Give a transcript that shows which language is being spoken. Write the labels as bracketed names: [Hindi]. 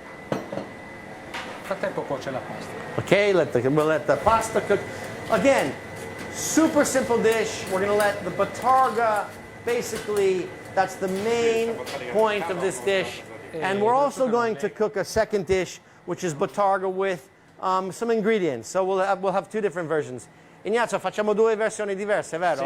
[Italian] Nel frattempo cuoce la pasta. [English] okay, we'll let the pasta cook. Again, super simple dish. We're going to let the Bottarga, basically, that's the main point of this dish. And we're also going to cook a second dish, which is Bottarga with some ingredients. So we'll have two different versions. [Italian] Ignazio, facciamo due versioni diverse, vero?